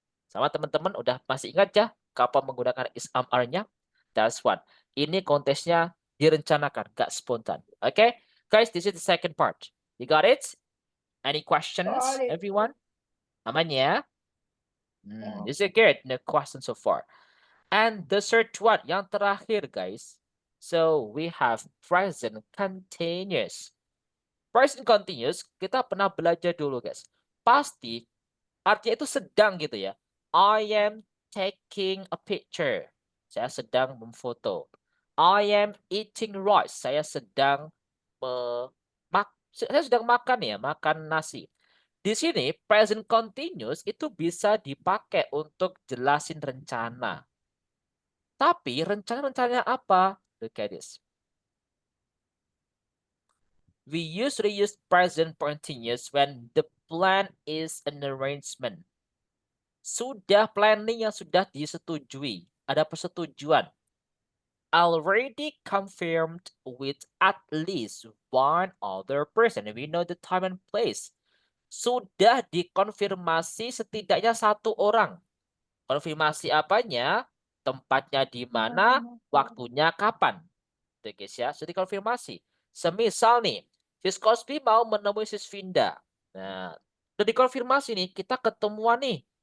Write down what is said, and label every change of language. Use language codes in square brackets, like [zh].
[id] Sama teman-teman udah masih ingat ya kapan menggunakan is am are-nya? [en] That's one. [id] Ini kontesnya direncanakan, gak spontan. Okay? [en] Guys, this is the second part. You got it? Any questions, everyone? [id] Aman ya? [en] This is good. No questions so far. And the third one, [id] yang terakhir, [en] guys. So, we have present continuous. [id] Present continuous, kita pernah belajar dulu, guys. Pasti, artinya itu sedang gitu ya. [en] I am taking a picture. [id] Saya sedang memfoto. [en] I am eating rice. [id] Saya sedang makan ya, makan nasi. Di sini present continuous itu bisa dipakai untuk jelasin rencana. Tapi rencananya apa? [en] Look at this. We usually use present continuous when the plan is an arrangement. [id] Sudah planning yang sudah disetujui. Ada persetujuan. [en] Already confirmed with at least one other person. We know the time and place. [id] Sudah dikonfirmasi setidaknya satu orang. Konfirmasi apanya? Tempatnya di mana? Waktunya kapan? Oke guys ya, sudah dikonfirmasi. Semisal nih, Sis Cosby mau menemui Sis Vinda. Nah, sudah dikonfirmasi nih, kita ketemuan nih.